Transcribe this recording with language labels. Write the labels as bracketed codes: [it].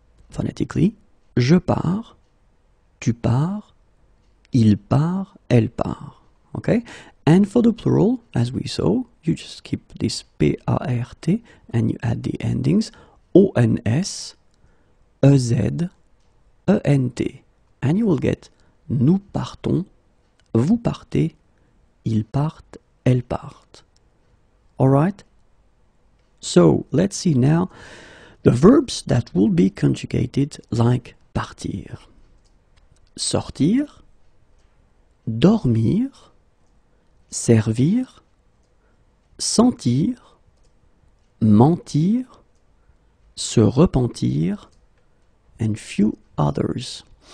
[fr] Phonetically, je pars, tu pars, il part, elle part, okay? [en] And for the plural, as we saw, you just keep this P-A-R-T and you add the endings O-N-S, E-Z, E-N-T. And you will get [fr] nous partons, vous partez, ils partent, elles partent. [en] Alright? So, let's see now the verbs that will be conjugated like partir. [fr] Sortir, dormir, servir, sentir, mentir, se repentir, [en] and few others.